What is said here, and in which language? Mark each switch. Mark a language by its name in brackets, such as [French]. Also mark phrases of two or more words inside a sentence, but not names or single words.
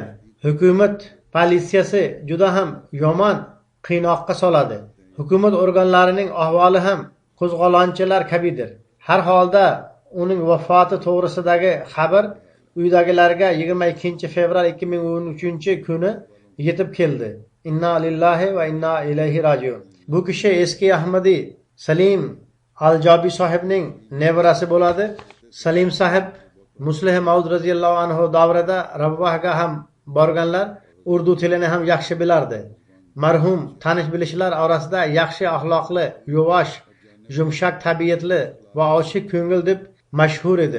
[Uzbek] Hukumat politsiyasi juda ham yomon qiynoqqa soladi. Hukumat organlarining ahvoli ham qo'zg'olonchilar kabidir. Har holda uning vafoti to'g'risidagi xabar uydagilarga 22 fevral 2013-kuni yetib keldi. [Arabic] إنا لله وإنا إليه راجعون. [Uzbek] Bu kishi eski Ahmadiy Salim Al-Jobi sohibning nevarasi bo'ladi. Salim sahib Muslih Maud [Arabic] رضي الله عنه [Uzbek] davrida Rabbohga ham borganlar, urdu tilini ham yaxshi bilardi. Marhum tanish bilishlar orasida yaxshi axloqli, yuvosh, yumshoq tabiatli va ochiq ko'ngil deb mashhur edi.